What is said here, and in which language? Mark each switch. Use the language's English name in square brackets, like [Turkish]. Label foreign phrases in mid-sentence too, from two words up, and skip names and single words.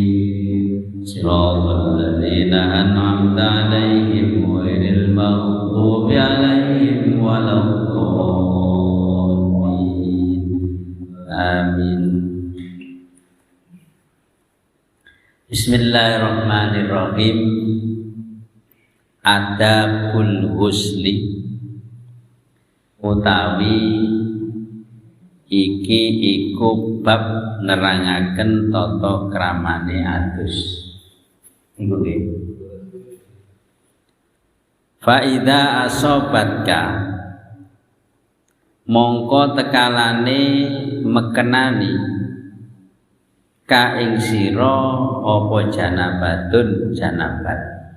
[Arabic] صراط الذين أنعمت عليهم غير المغضوب عليهم ولا الضالين. Amin. Bismillahirrahmanirrahim. آداب الغسل [Javanese] utawi iki iku bab nerangaken tata kramane adus. Iku nggih. [Arabic] فإذا أصابتك [Javanese] mongko tekalane mekenani ka ing sira apa janabatun janabat